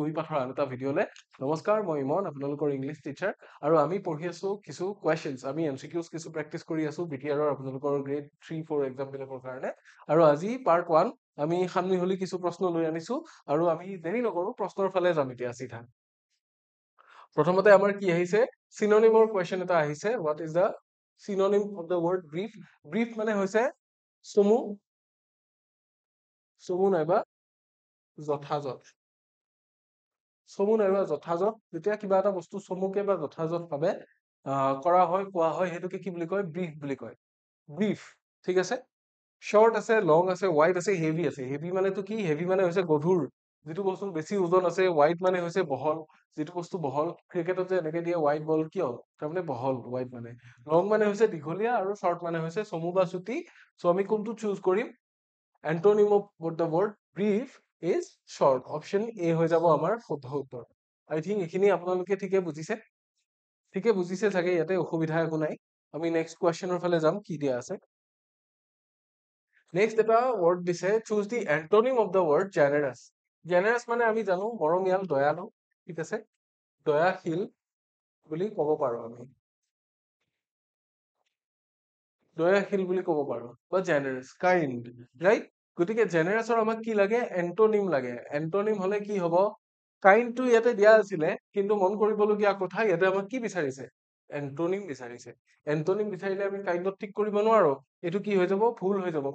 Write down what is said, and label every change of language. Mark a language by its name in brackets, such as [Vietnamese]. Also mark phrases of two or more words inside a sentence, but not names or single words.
[Assamese] কুহি পাঠৰ আন এটা ভিডিঅ'লে নমস্কাৰ মই ইমন আপোনালোকৰ [English] English teacher [Assamese] আৰু আমি পঢ়ি আছো কিছু কুৱেশ্যনছ আমি এমচিকিউজ কিছু প্ৰেক্টিছ কৰি আছো বিটিআৰৰ আপোনালোকৰ [English] grade 3-4 exam [Assamese] বিলাকৰ কাৰণে আৰু আজি পাৰ্ট 1 আমি সানমিহলি কিছু প্ৰশ্ন লৈ আনিছো আৰু আমি দেৰি নকৰো প্ৰশ্নৰ ফালে যাম এতিয়া চিধা প্ৰথমতে আমাৰ কি আহিছে সিনোনিমৰ কোৱেশ্চন এটা আহিছে [English] what is the synonym of the word brief brief [Assamese] মানে হৈছে চমু চমু নাইবা যথাযথ চমু নাইবা যথাযথ যেতিয়া কিবা এটা বস্তু চমুকে বা যথাযথ ভাবে কৰা হয় কোৱা হয় হেতুকে কি বুলি কয় ব্রিফ বুলি কয় ব্রিফ ঠিক আছে শর্ট আছে লং আছে ওয়াইড আছে হেভি আছে হেভি মানে তো কি হেভি মানে হৈছে গধুৰ যেটো বস্তু বেছি ওজন আছে ওয়াইড মানে হৈছে বহল যেটো বস্তু বহল ক্ৰিকেটত যে এনেকে দিয়ে ওয়াইড বল কিয় তাৰমানে বহল ওয়াইড মানে লং মানে হৈছে দীঘলীয়া আৰু শর্ট মানে হৈছে চমু বা চুটি সো আমি কোনটো চুজ কৰিম [English] antonym of the word brief is short [Assamese] অপশন এ হৈ যাব আমাৰ শুদ্ধ উত্তৰ [English] I think [Assamese] এখিনি আপোনালোকে ঠিকে বুজিছে চাগে ইয়াতে অসুবিধা একো নাই আমি নেক্সট কোৱেশ্চনৰ ফালে যাম কি দিয়া আছে নেক্সট এটা ওয়ার্ড দিছে [English] choose the antonym of the word generous generous [Assamese] মানে আমি জানো মৰমীয়াল দয়ালু ঠিক আছে দয়াশীল বুলি ক'ব পাৰো আমি দয়াশীল বুলি ক'ব পাৰো বা [English] generous kind right [Assamese] গতিকে জেনারাসৰ আমাক কি লাগে এন্টোনিম লাগে এন্টোনিম হলে কি হ'ব কাইন্ডটো ইয়াতে দিয়া আছিলে কিন্তু মন কৰিবলগীয়া কথা ইয়াতে আমাক কি বিচাৰিছে এন্টোনিম বিচাৰিছে এন্টোনিম বিচাৰিলে আমি কাইন্ডত ঠিক কৰিব নোৱাৰো এটো কি হৈ যাব ভুল হৈ যাব